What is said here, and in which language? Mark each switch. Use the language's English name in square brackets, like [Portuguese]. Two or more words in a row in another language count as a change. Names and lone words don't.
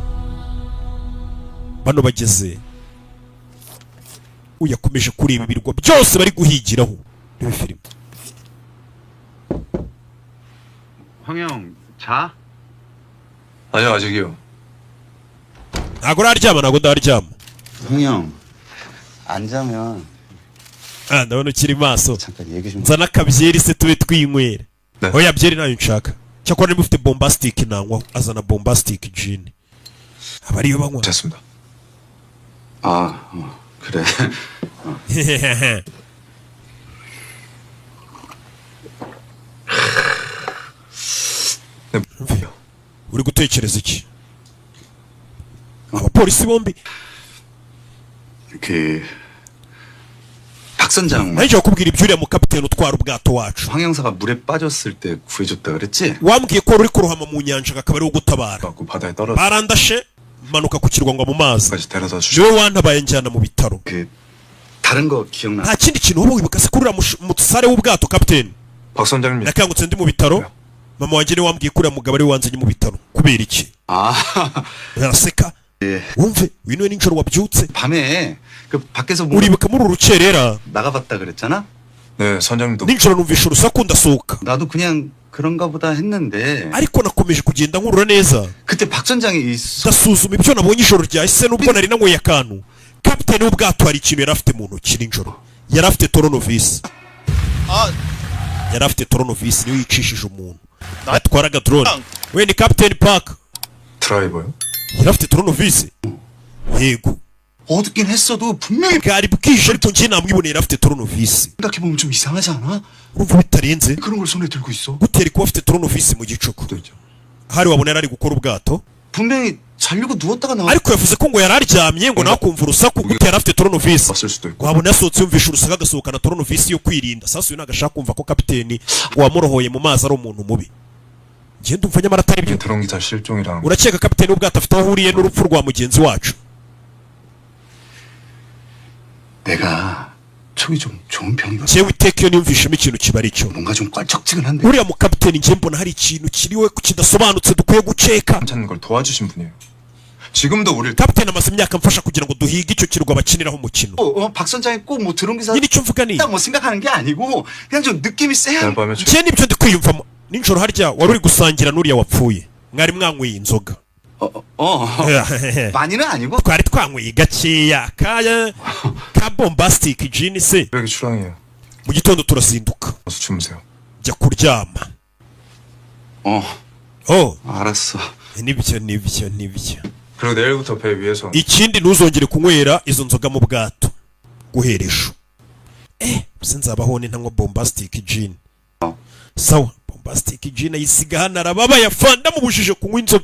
[Kinyarwanda] bano bageze uyakomeje kureba ibirwa byose bari guhigiraho. rebe filime. [Korean] 황영 자? 아니요 아직이요. [Kinyarwanda] ntago ntago ndaryama. [Korean] 황영 안 자면 [Kinyarwanda] ndabona ukiri maso. [Korean] 잠깐 얘기 좀. [Kinyarwanda] nzana akabyeri se tube twinywera. [Korean] 네. [Kinyarwanda] oya byeri nayo nshaka. cyakora niba ufite bombastic nanywa azana bombastic gin. aba ariyo banywa. [Korean] 됐습니다. 아 그래. [Kinyarwanda] uri gutekereza iki? abapolisi bombi [Korean] 박 선장 [Kinyarwanda] nanjye wakubwira ibyo uriya mukapiteni utwara ubwato wacu [Korean] 황 형사가 물에 빠졌을 때 구해줬다 그랬지? [Kinyarwanda] wambwiye ko wari uri kurohama mu nyanja akaba ari wo gutabara. [Korean] 갖고 바다에 떨어져 [Kinyarwanda] barandashe manuka ku kirwa ngo mu mazi. [Korean] 까지 데려다 주시. [Kinyarwanda] niwe wantabaye njyana mu bitaro. [Korean] 다른 거 기억나? [Kinyarwanda] nta kindi kintu wowe wibuka se kuri uriya musare w'ubwato kapiteni? [Korean] 박 선장님. [Kinyarwanda] nakangutse ndi mu bitaro. mama wanjye niwe wambwiye ko uriya mugabo ari we wanzanye mu bitaro. kubera iki? araseka. wumve winuwe nijoro wabyutse [Korean] 밤에 그 밖에서 [Kinyarwanda] uribuka muri uru rukerera [Korean] 나가봤다 그랬잖아? 네 선장님도. [Kinyarwanda] nijoro numvisha urusaku ndasohoka [Korean] 나도 그냥 그런가 보다 했는데 [Kinyarwanda] ariko nakomeje kugenda nkurura neza [Korean] 그때 박 선장이 [Kinyarwanda] ndasuzuma ibyo nabonye ijoro ryahise nubwo nari nanyweye akantu. kapiteni w'ubwato hari ikintu yari afite mu ntoki nijoro. yari afite toronovisi. yari afite toronovisi niyo yicishije umuntu atwaraga drone. we ni kapiteni park. [Korean] 드라이버요? [Kinyarwanda] yari afite toronovisi. yego [Korean] 어둡긴 했어도 분명히 [Kinyarwanda] bwari bwije ariko njye namwiboneye yari afite toronovisi. [Korean] 생각해보면 좀 이상하지 않아? [Kinyarwanda] urumva bitarenze [Korean] 그런 걸 손에 들고 있어? [Kinyarwanda] gutera kuba afite toronovisi mu gicuku. hari wabona yari ari gukora ubwato [Korean] 분명히 자려고 누웠다가 나와. [Kinyarwanda] ariko yavuze ko ngo yari aryamye ngo nawe akumva urusaku gute yari afite toronovisi. [Korean] 왔을 수도 있고. [Kinyarwanda] wabona yasohotse yumvisha urusaku agasohokana toronovisi yo kwirinda. sasa uyu nagashaka kumva ko kapiteni wamurohoye mu mazi ari umuntu mubi. njye ndumva nyamara atari byo. [Korean] 드론 기사 실종이랑. [Kinyarwanda] urakeka kapiteni w'ubwato afite aho ahuriye n'urupfu rwa mugenzi wacu? [Korean] 내가 촉이 좀 좋은 편이거든. [Kinyarwanda] njyewe iteka iyo niyumvishemo ikintu kiba ari cyo. [Korean] 뭔가 좀 껄쩍지근한데. [Kinyarwanda] uriya mukapiteni njye mbona hari ikintu kiriwe kidasobanutse dukwiye guceka. [Korean] 찾는 걸 도와주신 분이에요. 지금도 우릴 [Kinyarwanda] kapiteni amaze imyaka mfasha kugira ngo duhige icyo kirwa bakiniraho umukino. [Korean] 박 선장이 꼭 뭐 드론 기사 [Kinyarwanda] nyine icyo mvuga ni [Korean] 뭐 생각하는 게 아니고 그냥 좀 느낌이 세야. 밤에 [Kinyarwanda] njye nibyo ndi kwiyumvamo. nijoro harya wari uri gusangira n'uriya wapfuye, mwari mwanyweye inzoga. [Korean] 많이는 아니고. [Kinyarwanda] twari twanyweye gakeya ka bombastic gin se. [Korean] 여기 출항이에요. [Kinyarwanda] mu gitondo turazinduka [Korean] 어서 주무세요. [Kinyarwanda] jya kuryama. [Korean] 알았어. [Kinyarwanda] nibyo. [Korean] 그리고 내일부터 배 위에서 [Kinyarwanda] ikindi ntuzongere kunywera izo nzoga mu bwato guhera ejo. se nzabaho ntanywa bombastic gin. sawa, bombastic gin ayisiga hano arababaye afanda mubujije kunywa inzoga.